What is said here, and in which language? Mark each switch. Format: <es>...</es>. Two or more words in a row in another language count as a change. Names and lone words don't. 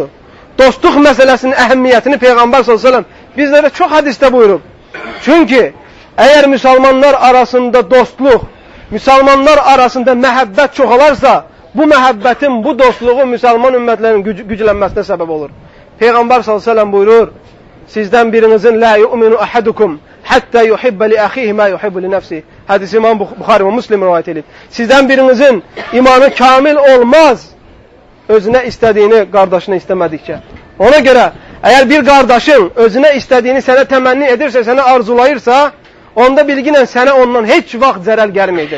<az>Dostluq məsələsinin əhəmmiyyətini Peyğəmbər s.ə.v bizlərə çox hədisdə buyurub. Çünki əgər müsəlmanlar arasında dostluq, müsəlmanlar arasında məhəbbət çoxalarsa, bu məhəbbətin, bu dostluğun müsəlman ümmətlərinin güclənməsinə səbəb olur. Peyğəmbər s.ə.v buyurur, sizdən birinizin</az> <ar>لا يؤمن أحدكم حتى يحب لأخيه ما يحب لنفسه.</ar> <az>Hədis İmam Buxari və Müslim rivayət edib. Sizdən birinizin imanı kamil olmaz özünə istədiyini qardaşına istəmədikcə. Ona görə əgər bir qardaşın özünə istədiyini sənə təmənni edirsə, sənə arzulayırsa, onda bilginən sənə ondan heç vaxt zərər gəlməyəcək.</az>